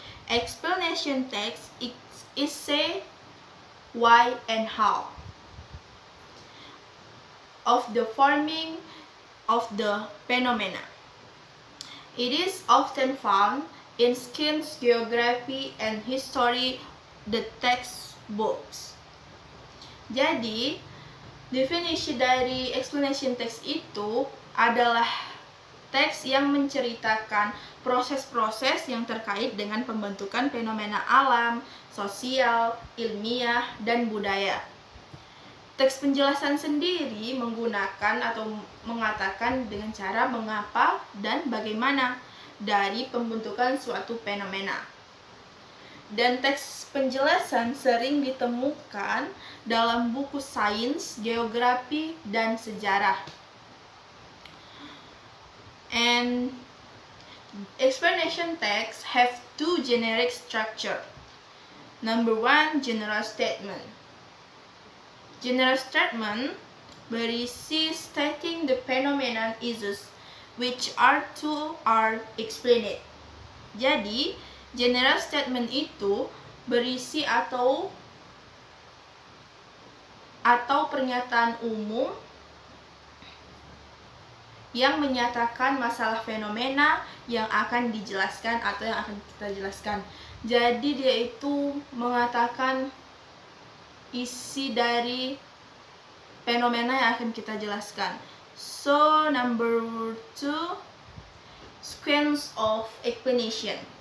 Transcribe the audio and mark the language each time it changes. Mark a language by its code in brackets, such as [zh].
[en] Explanation text is say why and how of the forming of the phenomena. It is often found in science, geography, and history, the textbooks. [id] Jadi, definisi dari explanation text itu adalah teks yang menceritakan proses-proses yang terkait dengan pembentukan fenomena alam, sosial, ilmiah, dan budaya. Teks penjelasan sendiri menggunakan atau mengatakan dengan cara mengapa dan bagaimana dari pembentukan suatu fenomena. Dan teks penjelasan sering ditemukan dalam buku sains, geografi, dan sejarah. [en] And explanation text have two generic structure. Number one, general statement. General statement [id] berisi [en] stating the phenomenon issues which are explained. [id] Jadi, general statement itu berisi atau pernyataan umum yang menyatakan masalah fenomena yang akan dijelaskan atau yang akan kita jelaskan. Jadi dia itu mengatakan isi dari fenomena yang akan kita jelaskan. [en] So number 2, sequence of explanation.